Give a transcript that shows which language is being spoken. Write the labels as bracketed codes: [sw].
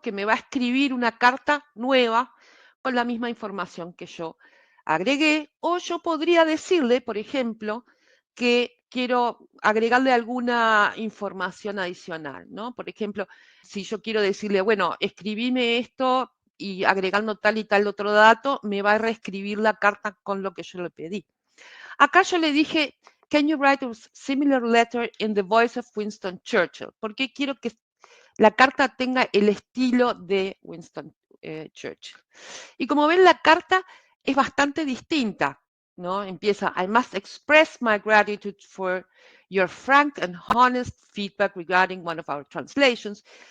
[es] Que me va a escribir una carta nueva con la misma información que yo agregué, o yo podría decirle, por ejemplo, que quiero agregarle alguna información adicional, ¿no? Por ejemplo, si yo quiero decirle, bueno, escribime esto y agregando tal y tal otro dato, me va a reescribir la carta con lo que yo le pedí. Acá yo le dije [en] can you write a similar letter in the voice of Winston Churchill? [es] Porque quiero que la carta tenga el estilo de Winston Churchill. Y como ven, la carta es bastante distinta, ¿no? Empieza, [en] I must express my gratitude for your frank and honest feedback regarding one of our translations.